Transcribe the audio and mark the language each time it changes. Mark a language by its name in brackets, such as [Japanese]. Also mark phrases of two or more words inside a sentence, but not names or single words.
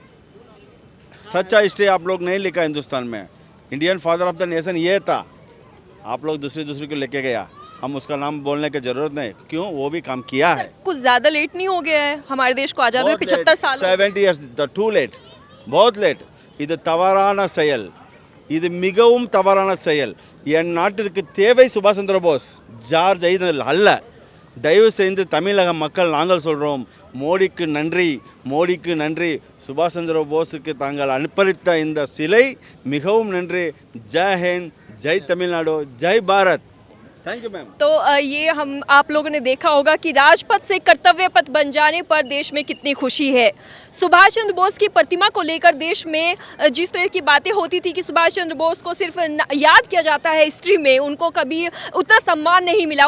[Hindi] सच्चा हिस्ट्री आप लोग नहीं लिखा हिंदुस्तान में। [English] Indian Father of the Nation [Hindi] ये था, आप लोग दूसरे को लेके गया। हम उसका नाम बोलने की जरूरत नहीं, क्यों? वो भी काम किया है। कुछ ज्यादा लेट नहीं हो गया है हमारे देश को आजाद हुए? 75 साल, [English] 70 years, too late, [Hindi] बहुत लेट। [Tamil] இது தவறான செயல், இது மிகவும் தவறான செயல். என் நாட்டிற்கு தேவை சுபாஷ் சந்திர போஸ், ஜார்ஜ் ஐதல் அல்ல. தயவு செய்து தமிழக மக்கள் நாங்கள் சொல்கிறோம், மோடிக்கு நன்றி, மோடிக்கு நன்றி. சுபாஷ் சந்திர போஸுக்கு தாங்கள் அனுப்பளித்த இந்த சிலை மிகவும் நன்றி. [Hindi] जय हिंद, जय तमिलनाडु, जय भारत. [English] thank you ma'am. [Hindi] तो ये हम आप लोगों ने देखा होगा कि राजपथ से कर्तव्य पथ बन जाने पर देश में कितनी खुशी है। सुभाष चंद्र बोस की प्रतिमा को लेकर देश में जिस तरह की बातें होती थी कि सुभाष चंद्र बोस को सिर्फ याद किया जाता है हिस्ट्री में, उनको कभी उतना सम्मान नहीं मिला।